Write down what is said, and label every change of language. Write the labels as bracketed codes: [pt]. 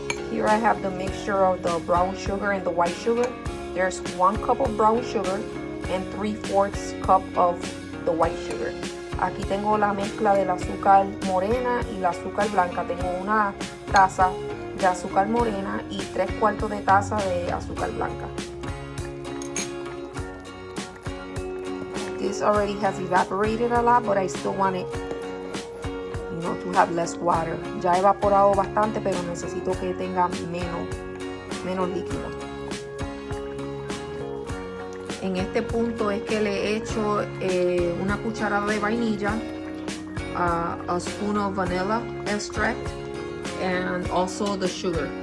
[en] Here I have the mixture of the brown sugar and the white sugar. There's 1 cup of brown sugar and 3/4 cup of the white sugar. [es] Aquí tengo la mezcla del azúcar morena y la azúcar blanca. Tengo una taza de azúcar morena y 3/4 de taza de azúcar blanca. [en] This already has evaporated a lot, but I still want it, to have less water. [es] Ya he evaporado bastante, pero necesito que tenga menos líquido. En este punto es que le he hecho una cucharada de vainilla, [en] a spoon of vanilla extract, [es] and also the sugar.